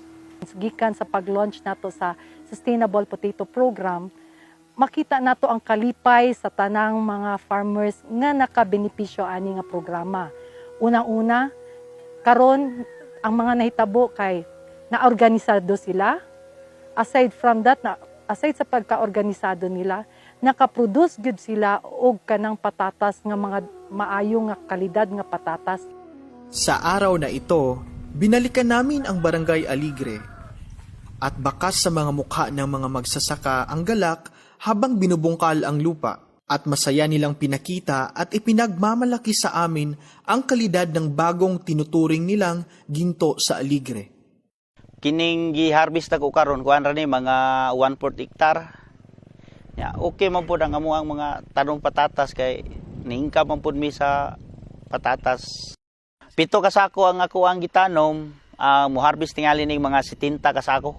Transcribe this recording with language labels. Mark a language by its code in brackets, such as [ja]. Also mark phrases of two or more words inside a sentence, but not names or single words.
[ceb] Gikan sa pag-launch nato sa Sustainable Potato Program, makita nato ang kalipay sa tanang mga farmers nga nakabenepisyo ani nga programa. Unang-una, karon ang mga nahitabo kay naorganisado sila. [en] Aside from that, [ceb] aside sa pagka-organisado nila, nakaproduce gyud sila og kanang patatas nga mga maayo nga kalidad nga patatas. [tl] Sa araw na ito, binalikan namin ang Barangay Aligre at bakas sa mga mukha ng mga magsasaka ang galak habang binubungkal ang lupa at masaya nilang pinakita at ipinagmamalaki sa amin ang kalidad ng bagong tinuturing nilang ginto sa Aligre. [ceb] Kining gi-harvest ako karon kuan ra ni mga 1/4 hektar. Ya, okay man pud ang amuang mga tanong patatas kay ningka man pud mi sa patatas. 7 ka sako ang ako ang gitanom, mo harvest tingali ning mga 70 ka sako.